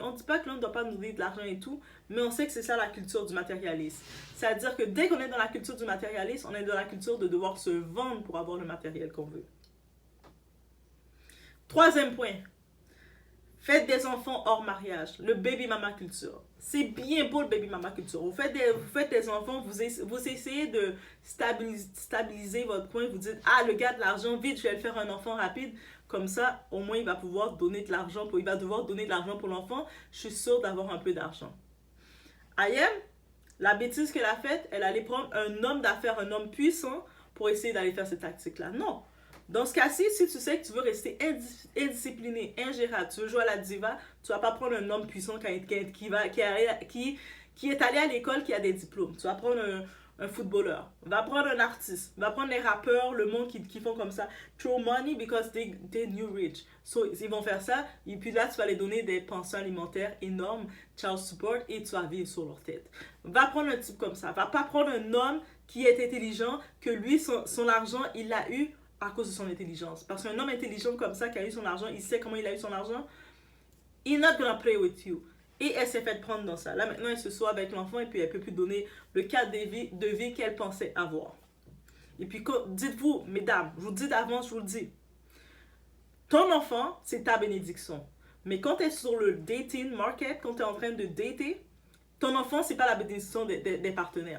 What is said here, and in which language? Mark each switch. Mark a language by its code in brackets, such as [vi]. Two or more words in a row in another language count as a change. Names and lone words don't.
[fr] On ne dit pas que l'homme ne doit pas nous donner de l'argent et tout, mais on sait que c'est ça la culture du matérialisme. C'est-à-dire que dès qu'on est dans la culture du matérialisme, on est dans la culture de devoir se vendre pour avoir le matériel qu'on veut. Troisième point. Faites des enfants hors mariage. Le [en] baby mama culture. [fr] C'est bien beau le [en] baby mama culture. [fr] Vous faites des enfants, vous essayez de stabiliser votre coin. Vous dites, ah, le gars de l'argent, vite, je vais le faire un enfant rapide. Comme ça, au moins, il va pouvoir donner de l'argent. Il va devoir donner de l'argent pour l'enfant. Je suis sûre d'avoir un peu d'argent. Ayem, la bêtise qu'elle a faite, elle allait prendre un homme d'affaires, un homme puissant, pour essayer d'aller faire cette tactique-là. Non. Dans ce cas-ci, si tu sais que tu veux rester indiscipliné, ingérable, tu veux jouer à la diva, tu vas pas prendre un homme puissant qui est allé à l'école, qui a des diplômes. Tu vas prendre un footballeur, va prendre un artiste, va prendre les rappeurs, le monde qui font comme ça. [en] Throw money because they're new rich. [fr] So, ils vont faire ça, et puis là, tu vas les donner des pensions alimentaires énormes, [en] child support, [fr] et tu vas vivre sur leur tête. Va prendre un type comme ça. Va pas prendre un homme qui est intelligent, que lui, son argent, il l'a eu à cause de son intelligence. Parce qu'un homme intelligent comme ça, qui a eu son argent, il sait comment il a eu son argent, [en] he's not gonna play with you. [fr] Et elle s'est fait prendre dans ça. Là, maintenant, elle se soit avec l'enfant et puis elle peut plus donner le cadre de vie qu'elle pensait avoir. Et puis, dites-vous, mesdames, je vous le dis d'avance, je vous le dis, ton enfant, c'est ta bénédiction. Mais quand tu es sur le [en] dating market, [fr] quand tu es en train de dater, ton enfant, c'est pas la bénédiction des partenaires.